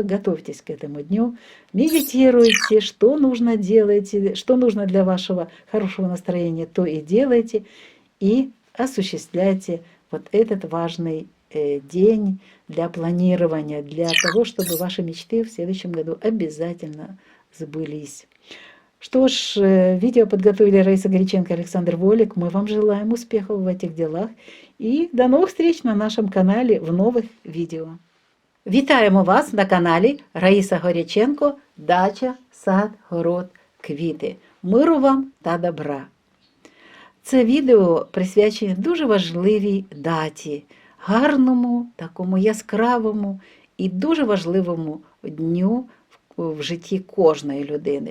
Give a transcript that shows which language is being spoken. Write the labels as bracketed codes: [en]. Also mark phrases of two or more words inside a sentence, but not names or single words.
[ru] Готовьтесь к этому дню, медитируйте, что нужно делайте, что нужно для вашего хорошего настроения, то и делайте, и осуществляйте вот этот важный день для планирования, для того, чтобы ваши мечты в следующем году обязательно сбылись. Что ж, видео подготовили Раиса Горяченко и Александр Волик. Мы вам желаем успехов в этих делах. [uk] І до нових встреч на нашому каналі в нових відео. Вітаємо вас на каналі Раїса Горяченко «Дача, сад, город, квіти». Миру вам та добра. Це відео присвячене дуже важливій даті, гарному, такому яскравому і дуже важливому дню в житті кожної людини.